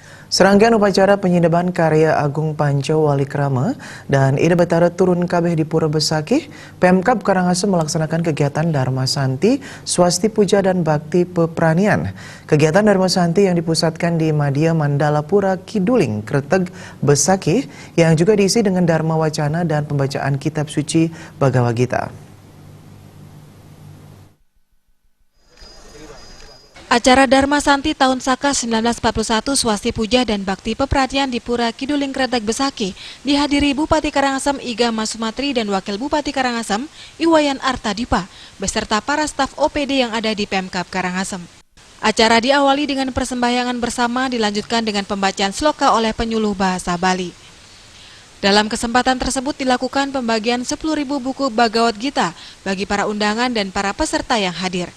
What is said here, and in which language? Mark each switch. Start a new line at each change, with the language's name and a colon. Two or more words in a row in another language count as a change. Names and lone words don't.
Indonesian: Serangkaian upacara penyineban karya Agung Panco Walikrama dan Ida Betara turun kabeh di Pura Besakih, Pemkab Karangasem melaksanakan kegiatan Dharma Santi, Swasti Puja dan Bakti Pepranian. Kegiatan Dharma Santi yang dipusatkan di Madya Mandala Pura Kiduling, Kreteg, Besakih yang juga diisi dengan Dharma Wacana dan pembacaan kitab suci Bhagavad Gita. Acara Dharma Santi tahun Saka 1941 Swasti Puja dan Bakti Pepranian di Pura Kiduling Kreteg Besakih dihadiri Bupati Karangasem Iga Masumatri dan Wakil Bupati Karangasem Iwayan Artadipa beserta para staf OPD yang ada di Pemkab Karangasem. Acara diawali dengan persembahyangan bersama dilanjutkan dengan pembacaan sloka oleh penyuluh bahasa Bali. Dalam kesempatan tersebut dilakukan pembagian 10.000 buku Bhagavad Gita bagi para undangan dan para peserta yang hadir.